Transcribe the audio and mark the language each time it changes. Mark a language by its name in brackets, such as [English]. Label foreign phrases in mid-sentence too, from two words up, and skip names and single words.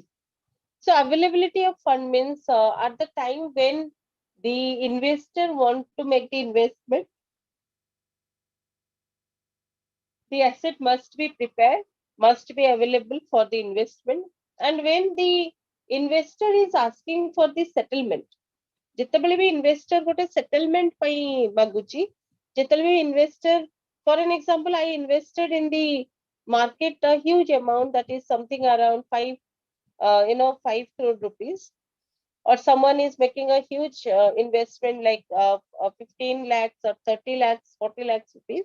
[English] So availability of fund means at the time when the investor want to make the investment, the asset must be prepared, must be available for the investment. And when the investor is asking for the settlement, [Odia] ଯେତେବେଳେ ବି investor ଗୋଟେ settlement ପାଇଁ ମାଗୁଛି, ଯେତେବେଳେ ବି [English] investor, for an example, I invested in the market a huge amount, that is something around 5 crore rupees, or someone is making a huge investment like 15 lakhs or 30 lakhs, 40 lakhs rupees.